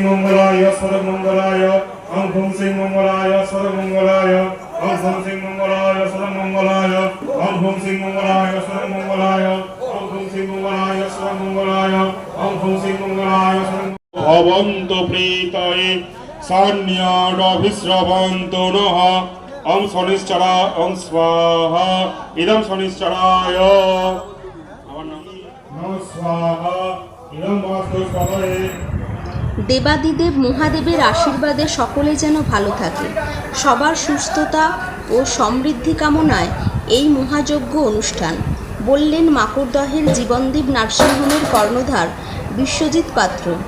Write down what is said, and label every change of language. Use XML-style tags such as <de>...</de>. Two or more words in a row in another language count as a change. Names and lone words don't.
<sa>মঙ্গলায় স্বাদং মঙ্গলায় ওম ভুং সিং মঙ্গলায় স্বাদং মঙ্গলায় ওম ভুং সিং মঙ্গলায় স্বাদং মঙ্গলায় ওম ভুং সিং মঙ্গলায় স্বাদং মঙ্গলায় ওম ভুং সিং মঙ্গলায় স্বাদং মঙ্গলায় ওম ভুং সিং মঙ্গলায় স্বাদং ভবন্ত প্রেতয়ে সান্যাডভিশ্রবন্ত নঃ ওম শনিশ্চরা ওম স্বাহা ইদং শনিশ্চরায়</sa> <bn>দেবাদিদেব মহাদেবের আশীর্বাদে সকলে যেন ভালো থাকে। সবার সুস্থতা ও সমৃদ্ধি কামনায় এই মহাযজ্ঞ অনুষ্ঠান, বললেন মাকুড়দহের জীবনদীপ নার্সিংহোমের কর্ণধার বিশ্বজিৎ পাত্র।</bn>